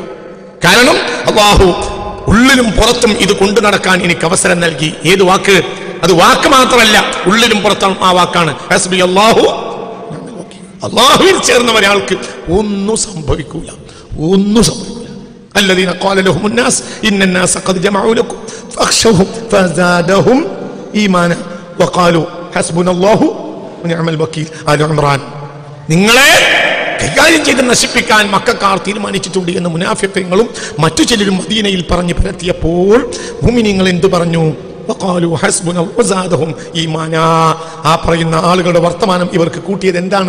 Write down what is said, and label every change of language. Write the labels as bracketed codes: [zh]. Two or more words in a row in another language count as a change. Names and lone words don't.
[ml] കാരണം അല്ലാഹു ഉള്ളിലും പുറത്തും ഇത് കൊണ്ടു നടക്കാൻ എനിക്ക് അവസരം നൽകി. ഏത് വാക്ക്? അത് വാക്ക് മാത്രമല്ല, ഉള്ളിലും പുറത്തും ആ വാക്കാണ് [ar] حسبي الله. [ml] അല്ലാഹുവിൽ ചേർന്ന ഒരാൾക്ക് ഒന്നും സംഭവിക്കൂല, ഒന്നും സംഭവിക്കൂല. [ar] الذين قال لهم الناس إن الناس قد جمعوا لكم فاخشوهم فزادهم إيمانا وقالوا حسبنا الله ونعم الوكيل. [ml] ആല ഇംറാൻ. നിങ്ങളെ കൈകാര്യം ചെയ്ത് നശിപ്പിക്കാൻ മക്കക്കാർ തീരുമാനിച്ചിട്ടുണ്ട് എന്ന് മുനാഫിഖീങ്ങളും മറ്റു ചിലരും മദീനയിൽ പറഞ്ഞു പരത്തിയപ്പോൾ മുഅ്മിനീങ്ങൾ എന്തു പറഞ്ഞു? [ar] وقالوا حسبنا الله وزادهم إيمانا. [ml] ആ പറയുന്ന ആളുകളുടെ വർത്തമാനം ഇവർക്ക് കൂട്ടിയത് എന്താണ്?